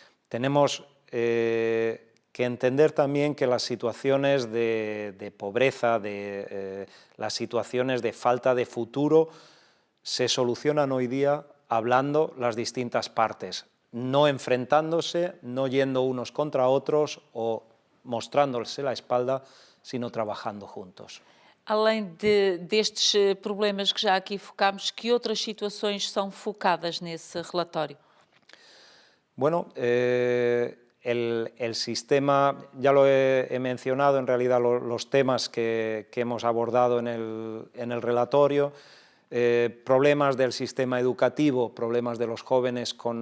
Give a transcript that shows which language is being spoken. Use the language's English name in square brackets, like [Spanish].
[Spanish] Tenemos que entender también que las situaciones de pobreza, las situaciones de falta de futuro, se solucionan hoy día hablando las distintas partes, no enfrentándose, no yendo unos contra otros o mostrándose la espalda, sino trabajando juntos. [Portuguese] Além destes problemas que já aqui focámos, que outras situações são focadas nesse relatório? [Spanish] Bueno, el sistema, ya lo he mencionado, en realidad los temas que hemos abordado en el relatorio, problemas del sistema educativo, problemas de los jóvenes